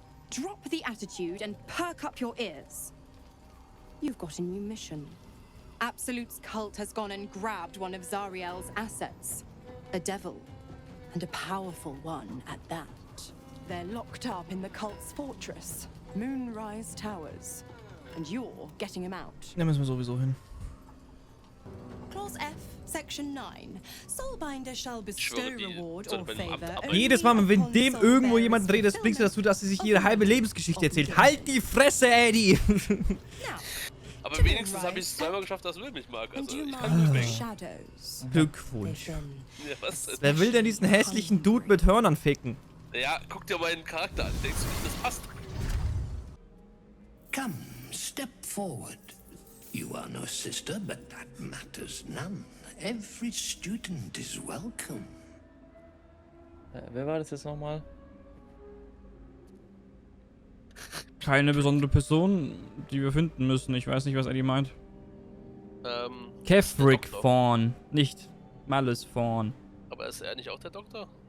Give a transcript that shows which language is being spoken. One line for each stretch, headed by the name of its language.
English: Drop the attitude and perk up your ears. You've got a new mission. Absolute's cult has gone and grabbed one of Zariel's assets. A devil. And a powerful one at that. They're locked up in the cult's fortress, Moonrise Towers. And you're getting him out.
German: Da müssen wir sowieso hin.
English: Clause F, Section Section 9. Soulbinder shall bestow reward or favor.
German: Jedes Mal, wenn dem irgendwo jemand dreht, das bringt dazu, dass sie sich ihre halbe Lebensgeschichte erzählt. Halt die Fresse, Eddie! Aber wenigstens habe ich es zweimal geschafft, dass Will mich mag. Also, ich kann nicht mehr. Glückwunsch. Ja, was? Wer will denn diesen hässlichen Dude mit Hörnern ficken? Ja, guck dir meinen Charakter an. Denkst du nicht, das passt?
English: Come, step forward. You are no sister, but that matters none. Every student is welcome.
German: Wer war das jetzt nochmal? Keine besondere Person, die wir finden müssen. Ich weiß nicht, was Eddie meint. Kefric Fawn, nicht Malus Fawn. Aber ist er nicht auch der Doktor?